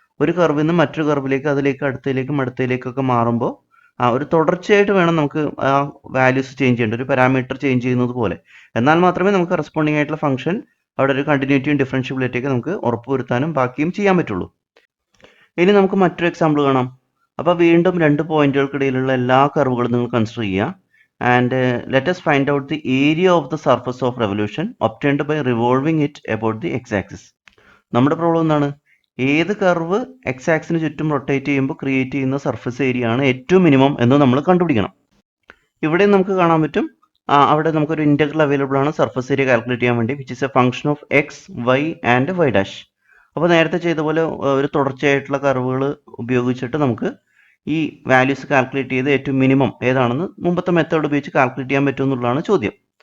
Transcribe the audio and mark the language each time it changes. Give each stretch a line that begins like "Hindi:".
Malayalam: ഒരു കർവിൽ നിന്ന് മറ്റൊരു കർവിലേക്ക്, അതിലേക്ക് അടുത്തയിലേക്കൊക്കെ മാറുമ്പോൾ ഒരു തുടർച്ചയായിട്ട് വേണം നമുക്ക് ആ വാല്യൂസ് ചേഞ്ച് ചെയ്യേണ്ട, ഒരു പാരാമീറ്റർ ചേഞ്ച് ചെയ്യുന്നത് പോലെ. എന്നാൽ മാത്രമേ നമുക്ക് കറസ്പോണ്ടിങ് ആയിട്ടുള്ള ഫംഗ്ഷൻ അവിടെ ഒരു കണ്ടിന്യൂറ്റിയും ഡിഫറൻഷ്യബിലിറ്റിയൊക്കെ നമുക്ക് ഉറപ്പുവരുത്താനും ബാക്കിയും ചെയ്യാൻ പറ്റുള്ളൂ. ഇനി നമുക്ക് മറ്റൊരു എക്സാമ്പിൾ കാണാം. അപ്പോൾ വീണ്ടും രണ്ട് പോയിന്റുകൾക്കിടയിലുള്ള എല്ലാ കർവുകളും നിങ്ങൾ കൺസിഡർ ചെയ്യുക.
English: And let us find out the area of the surface of revolution obtained by revolving it about the x-axis.
Malayalam: നമ്മുടെ പ്രോബ്ലം എന്താണ്? ഏത് കർവ് എക്സ് ആക്സിന് ചുറ്റും റൊട്ടേറ്റ് ചെയ്യുമ്പോൾ ക്രിയേറ്റ് ചെയ്യുന്ന സർഫസ് ഏരിയ ആണ് ഏറ്റവും മിനിമം എന്ന് നമ്മൾ കണ്ടുപിടിക്കണം. ഇവിടെ നമുക്ക് കാണാൻ പറ്റും അവിടെ നമുക്കൊരു ഇൻറ്റഗ്രൽ അവൈലബിൾ ആണ് സർഫസ് ഏരിയ കാൽക്കുലേറ്റ് ചെയ്യാൻ വേണ്ടി,
English: Which is a function of x y and y dash.
Malayalam: അപ്പോൾ നേരത്തെ ചെയ്ത പോലെ ഒരു തുടർച്ചയായിട്ടുള്ള കർവുകൾ ഉപയോഗിച്ചിട്ട് നമുക്ക് ഈ വാല്യൂസ് കാൽക്കുലേറ്റ് ചെയ്ത് ഏറ്റവും മിനിമം ഏതാണെന്ന് മുമ്പത്തെ മെത്തേഡ് ഉപയോഗിച്ച് കാൽക്കുലേറ്റ് ചെയ്യാൻ പറ്റും എന്നുള്ളതാണ് ചോദ്യം.